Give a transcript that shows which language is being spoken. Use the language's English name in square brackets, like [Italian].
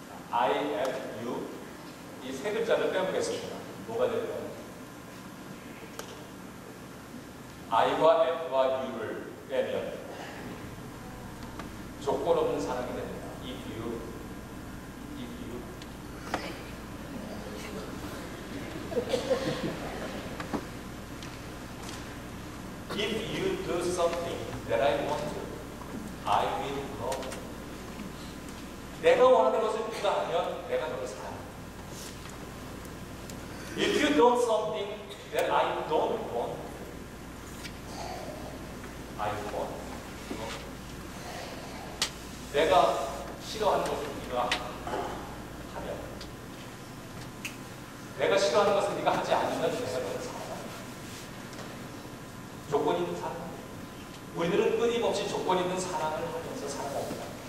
[Korean] I, F, U 이 세 글자를 빼보겠습니다. 뭐가 될까요? I와 F와 U를 빼면 조건 없는 사랑이 됩니다. [English] If you If you do something that I want to, I will love you. [Korean] 내가 원하는 것을 네가 하면 내가 너를 사랑해. [English] If you do something that I don't want, I want. [Korean] 내가 싫어하는 것을 네가 하면, 내가 싫어하는 것을 네가 하지 않으면 내가 너를 사랑해. 조건 있는 사랑. 우리들은 끊임없이 조건 있는 사랑을 하면서 살아갑니다.